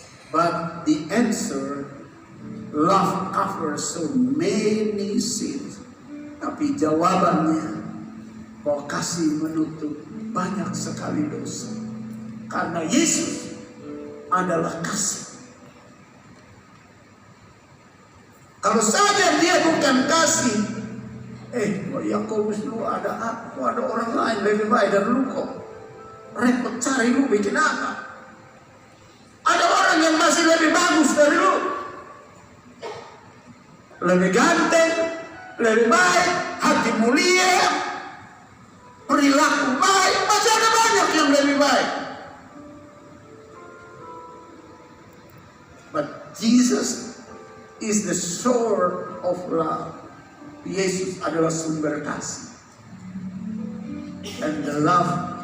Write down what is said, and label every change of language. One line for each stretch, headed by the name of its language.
English: But the answer, love covers so many sins.
Indonesian: Tapi jawabannya, bahwa kasih menutup banyak sekali dosa. Karena Yesus adalah kasih. Kalau saja dia bukan kasih, Yakobus lu ada aku, ada orang lain lebih baik dari lu kok. Repot cari lu bikin apa? Ada orang yang masih lebih bagus dari lu, lebih ganteng, lebih baik, hati mulia, perilaku baik, masih ada banyak yang lebih baik.
English: But Jesus is the source of love.
Indonesian: Yesus adalah sumber kasih.
English: And the love